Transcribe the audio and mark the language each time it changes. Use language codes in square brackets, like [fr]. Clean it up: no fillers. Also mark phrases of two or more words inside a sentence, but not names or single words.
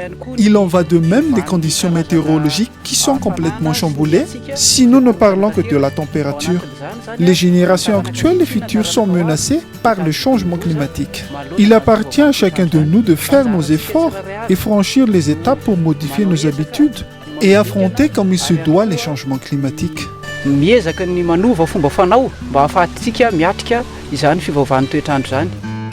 [fr] Il en va de même des conditions météorologiques qui sont complètement chamboulées si nous ne parlons que de la température. Les générations actuelles et futures sont menacées par le changement climatique. Il appartient à chacun de nous de faire nos efforts et franchir les étapes pour modifier nos habitudes et affronter comme il se doit les changements climatiques. [mg] Miezaka ny manova fomba fanao mba ahafahantsika miatrika izany fiovaovan'ny toetrandro izany.